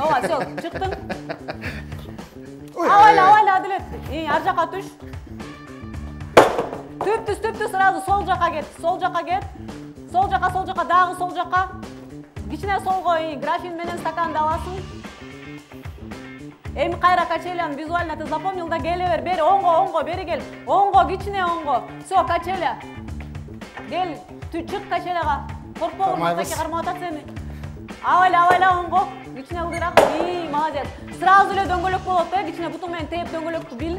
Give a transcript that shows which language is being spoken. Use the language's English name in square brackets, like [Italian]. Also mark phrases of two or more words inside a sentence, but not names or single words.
[Kyrgyz] Ооба, всё, чыктың. Авайла, Адилет. Ар жака түш. Төптүз сразу сол жака кет. Сол жака, дагы сол жака. Кичине солго графин менен стаканды аласың. Эми кайра качеляны [Russian] визуально ты запомнил [Kyrgyz] да, келе бер. Бери оңго, бери кел. Оңго, кичине оңго. Всё, качеля. Кел, чык качеляга. Коркпогун, мактаке кармап атат сени. Авайла оңго. Кичине ылдыраак. Молодец. Сразу эле дөңгөлөк болот да, кичине бутуң менен тээп дөңгөлөктү бил.